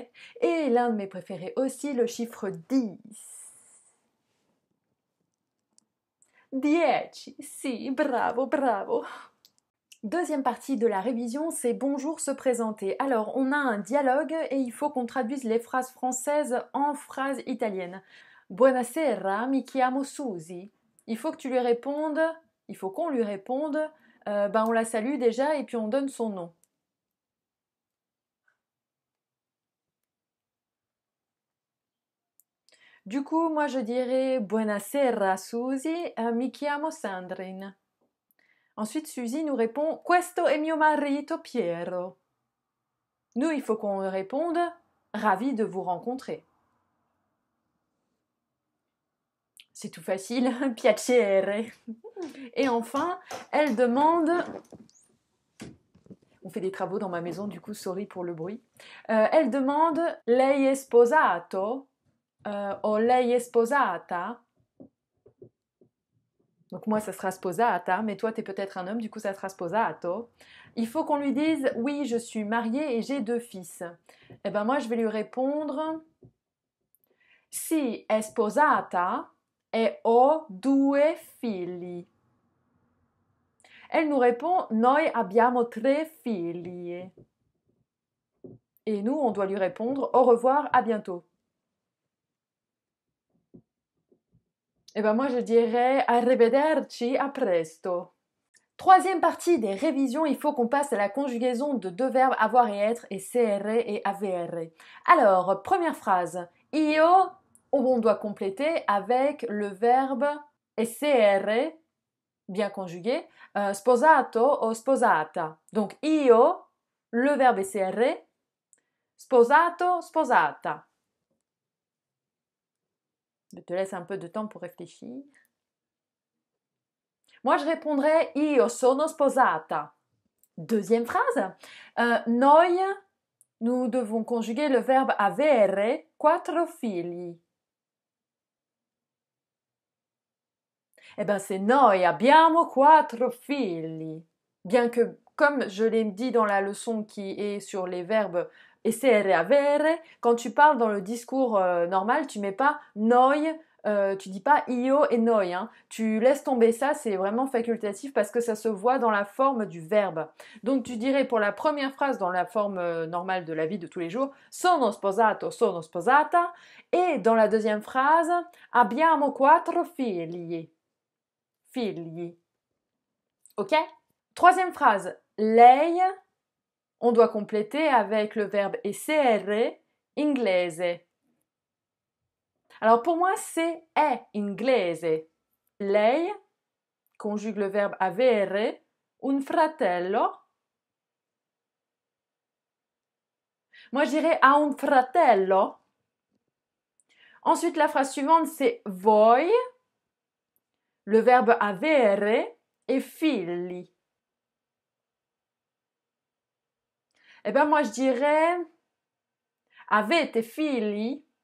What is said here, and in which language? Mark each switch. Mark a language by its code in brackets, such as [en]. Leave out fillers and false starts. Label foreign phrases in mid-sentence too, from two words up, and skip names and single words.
[fr] Et l'un de mes préférés aussi, le chiffre 10. [it] Dieci, si, bravo, bravo. [fr] Deuxième partie de la révision, c'est bonjour se présenter. Alors, on a un dialogue et il faut qu'on traduise les phrases françaises en phrases italiennes. [it] Buonasera, mi chiamo Susi. [fr] Il faut que tu lui répondes, il faut qu'on lui réponde, on la salue déjà et puis on donne son nom. Du coup, moi je dirais [it] Buonasera Susi, mi chiamo Sandrine. [fr] Ensuite, Suzy nous répond [it] Questo è mio marito Piero. [fr] Nous, il faut qu'on réponde Ravi de vous rencontrer. C'est tout facile, piacere. Et enfin, elle demande. On fait des travaux dans ma maison, du coup, sorry pour le bruit. Elle demande [it] Lei è sposato o lei è sposata. [fr] Donc moi, ça sera sposata, mais toi, tu es peut-être un homme, du coup, ça sera sposato. Il faut qu'on lui dise oui, je suis mariée et j'ai 2 fils. Moi, je vais lui répondre [it] Si è sposata e ho 2 figli. [fr] Elle nous répond [it] Noi abbiamo 3 figli. [fr] Et nous, on doit lui répondre Au revoir, à bientôt. Moi, je dirais [it] Arrivederci, a presto. [fr] Troisième partie des révisions, il faut qu'on passe à la conjugaison de 2 verbes avoir et être et cr et avere. Alors, première phrase, io, on doit compléter avec le verbe essere, bien conjugué, [it] sposato o sposata. [fr] Donc io, le verbe essere, [it] sposato, sposata. [fr] Je te laisse un peu de temps pour réfléchir. Moi, je répondrais [it] Io sono sposata. [fr] Deuxième phrase. Noi, nous devons conjuguer le verbe [it] avere, 4 figli. [fr] C'est [it] noi abbiamo 4 figli. [fr] Bien que, comme je l'ai dit dans la leçon qui est sur les verbes essere et avere, quand tu parles dans le discours normal, tu mets pas noi, tu dis pas io et noi. Hein. Tu laisses tomber ça, c'est vraiment facultatif parce que ça se voit dans la forme du verbe. Donc tu dirais pour la première phrase dans la forme normale de la vie de tous les jours, [it] sono sposato, sono sposata. [fr] Et dans la deuxième phrase, [it] abbiamo 4 figli. Figli. [fr] Ok? Troisième phrase, lei, on doit compléter avec le verbe [it] essere, inglese. [fr] Alors pour moi, c'est [it] è inglese. [fr] Lei conjugue le verbe [it] avere un fratello. [fr] Moi, je dirais [it] ha un fratello. [fr] Ensuite, la phrase suivante, c'est voi, le verbe avere et figli. Eh bien, moi, je dirais [it] avete figli.